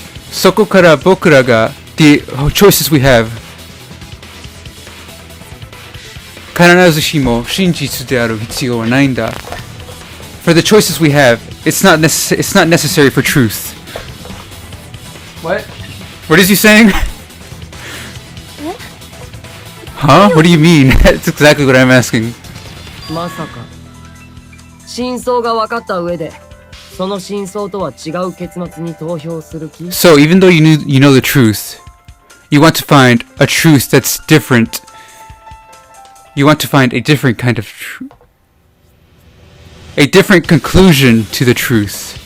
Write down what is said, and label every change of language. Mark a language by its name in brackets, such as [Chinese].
[Japanese] そこから僕らが [English] the choices we have [Japanese] 必ずしも真実である必要はないんだ [English] For the choices we have, it's not necessary for truth. What? What is he saying? Huh? What do you mean? That's exactly what I'm asking. [Japanese] まさか真相が分かった上でその真相とは違う結末に投票する気 [English] So even though you know the truth, you want to find a truth that's different. You want to find a different kind of a different conclusion to the truth.